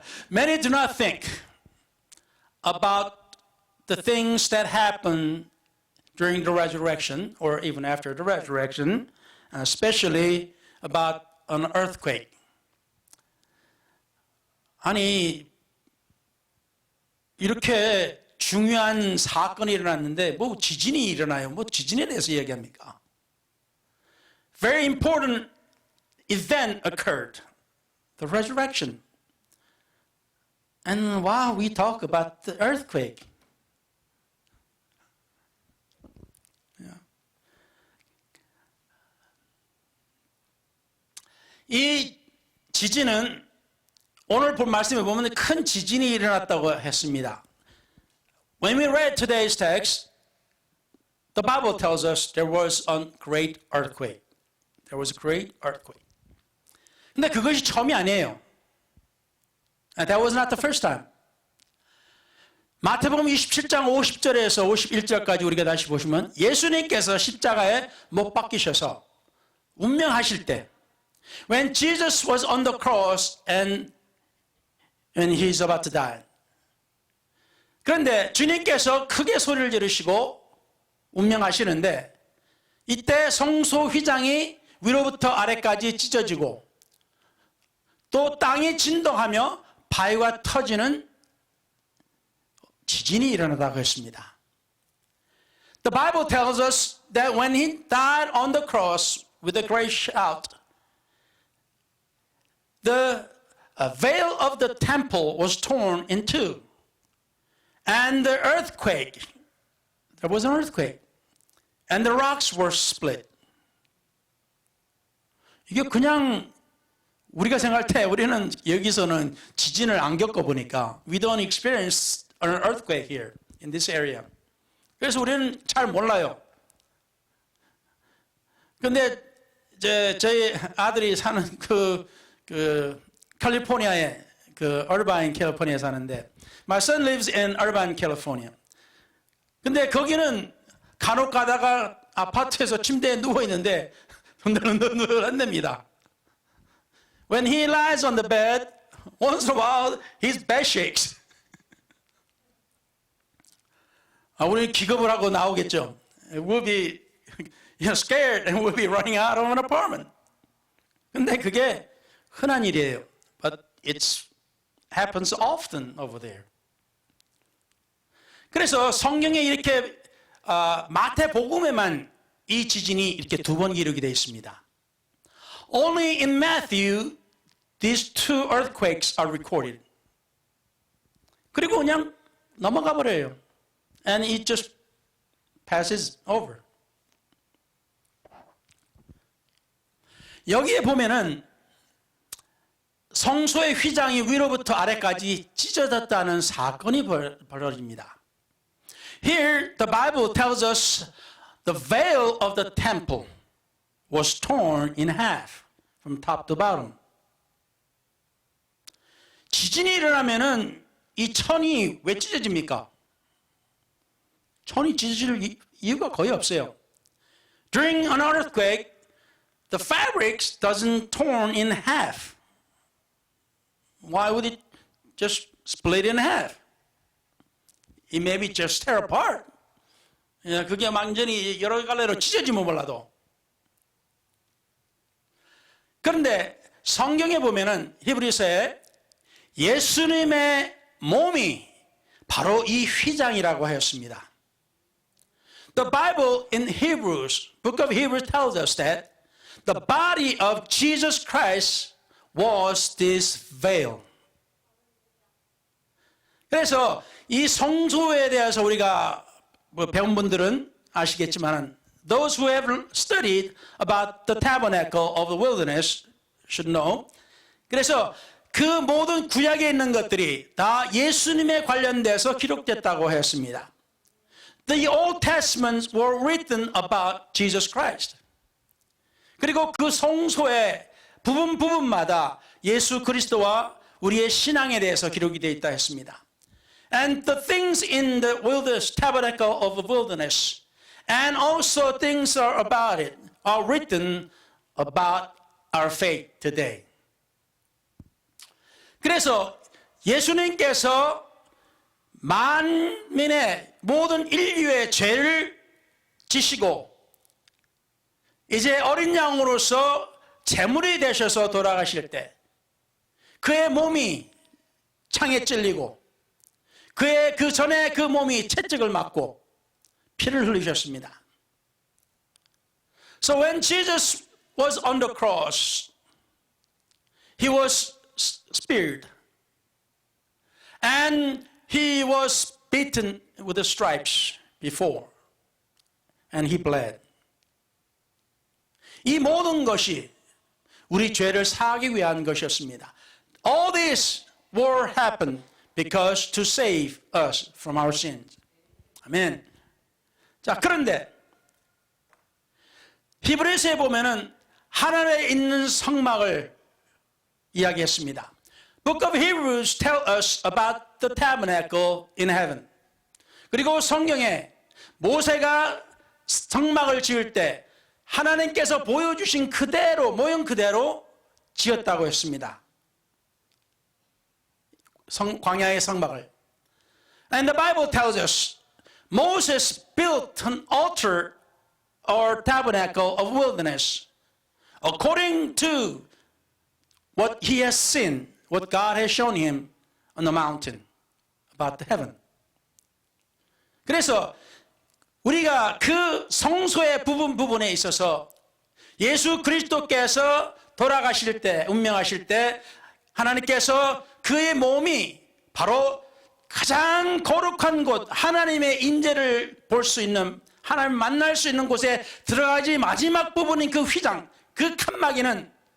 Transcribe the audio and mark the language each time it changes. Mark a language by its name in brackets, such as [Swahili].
[English] Many do not think about the things that happen during the resurrection or even after the resurrection, especially about an earthquake. [Korean] 아니, 이렇게 중요한 사건이 일어났는데 뭐 지진이 일어나요? 뭐 지진에 대해서 얘기합니까? [English] Very important event occurred, the resurrection. And wow, we talk about the earthquake. [Korean] 이 지진은 오늘 본 말씀에 보면 큰 지진이 일어났다고 했습니다. [English] When we read today's text, the Bible tells us there was a great earthquake. There was a great earthquake. [Korean] 근데 그것이 처음이 아니에요. [English] And that was not the first time. [Korean] 마태복음 27장 50절에서 51절까지 우리가 다시 보시면 예수님께서 십자가에 못 박히셔서 운명하실 때 [English] When Jesus was on the cross and he's about to die. [Korean] 그런데 주님께서 크게 소리를 지르시고 운명하시는데 이때 성소 휘장이 위로부터 아래까지 찢어지고 또 땅이 진동하며 바위가 터지는 지진이 일어나다고 했습니다. [English] The Bible tells us that when he died on the cross with a great shout, the veil of the temple was torn in two. And the earthquake, there was an earthquake. And the rocks were split. [Korean] 이게 그냥 우리가 생각할 때 우리는 여기서는 지진을 안 겪어보니까 [English] we don't experience an earthquake here in this area. [Korean] 그래서 우리는 잘 몰라요. 근데 저희 아들이 사는 그 캘리포니아에 Irvine, 캘리포니아에 사는데 [English] my son lives in Irvine, California. [Korean] 근데 거기는 간혹 가다가 아파트에서 침대에 누워 있는데 흔들흔들 한답니다. [English] When he lies on the bed, once in a while his bed shakes. [Korean] 우리 기겁을 하고 나오겠죠. [English] We'll be scared and we'll be running out of an apartment. [Korean] 근데 그게 흔한 일이에요. [English] But it happens often over there. [Korean] 그래서 성경에 이렇게 마태복음에만 이 지진이 이렇게 두 번 기록이 되어 있습니다. [English] Only in Matthew these two earthquakes are recorded. [Korean] 그리고 그냥 넘어가 버려요. [English] And it just passes over. [Korean] 여기에 보면은 성소의 휘장이 위로부터 아래까지 찢어졌다는 사건이 벌어집니다. [English] Here the Bible tells us the veil of the temple was torn in half from top to bottom. [Korean] 지진이 일어나면은 이 천이 왜 찢어집니까? 천이 찢어질 이유가 거의 없어요. [English] During an earthquake, the fabrics doesn't torn in half. Why would it just split in half? It maybe just tear apart. [Korean] 그게 완전히 여러 갈래로 찢어지면 몰라도. 그런데 성경에 보면은 히브리서에 예수님의 몸이 바로 이 휘장이라고 하였습니다. [English] The Bible in Hebrews, book of Hebrews tells us that the body of Jesus Christ was this veil. [Korean] 그래서 이 성소에 대해서 우리가 배운 분들은 아시겠지만 [English] those who have studied about the tabernacle of the wilderness should know. [Korean] 그래서 그 모든 구약에 있는 것들이 다 예수님에 관련돼서 기록됐다고 했습니다. [English] The Old Testaments were written about Jesus Christ. [Korean] 그리고 그 성소의 부분마다 예수 그리스도와 우리의 신앙에 대해서 기록이 되어 있다 했습니다. [English] And the things in the wilderness, tabernacle of the wilderness, and also things are about it, are written about our faith today. [Korean] 그래서 예수님께서 만민의 모든 인류의 죄를 지시고 이제 어린 양으로서 제물이 되셔서 돌아가실 때 그의 몸이 창에 찔리고 그의 그 전에 그 몸이 채찍을 맞고 피를 흘리셨습니다. [English] So when Jesus was on the cross, he was speared and he was beaten with the stripes before and he bled. [Korean] 이 모든 것이 우리 죄를 사하기 위한 것이었습니다. [English] All this were happened because to save us from our sins. [Korean] 아멘. 자, 그런데 히브리서에 보면은 하늘에 있는 성막을 이야기했습니다. [English] Book of Hebrews tell us about the tabernacle in heaven. [Korean] 그리고 성경에 모세가 성막을 지을 때 하나님께서 보여주신 그대로 모형 그대로 지었다고 했습니다. 광야의 성막을. [English] And the Bible tells us Moses built an altar or tabernacle of wilderness according to what he has seen, what God has shown him on the mountain about the heaven. [Korean] 그래서 우리가 그 성소의 부분에 있어서 예수 그리스도께서 돌아가실 때, 운명하실 때 하나님께서 그의 몸이 바로 가장 거룩한 곳, 하나님의 인재를 볼 수 있는, 하나님 만날 수 있는 곳에 들어가지 마지막 부분인 그 휘장, 그 칸막이는